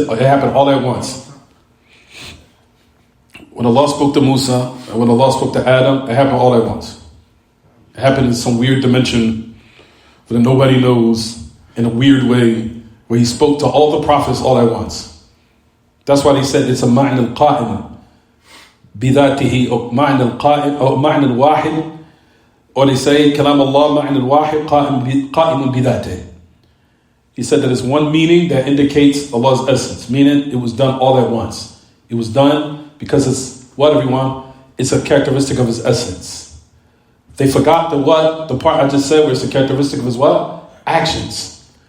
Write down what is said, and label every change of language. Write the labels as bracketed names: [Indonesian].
[English] it happened all at once? When Allah spoke to Musa and when Allah spoke to Adam, it happened all at once. It happened in some weird dimension that nobody knows, in a weird way, where he spoke to all the prophets all at once. That's why they said it's a [Arabic] ma'na al-qa'im بذاته أو معنى القائم أو معنى الواحد, [English] or they say [Arabic] كلام الله معنى الواحد قائم بذاته. [English] He said that it's one meaning that indicates Allah's essence, meaning it was done all at once. It was done because it's what, everyone? It's a characteristic of his essence. They forgot the what? The part I just said where it's a characteristic of his what? Actions.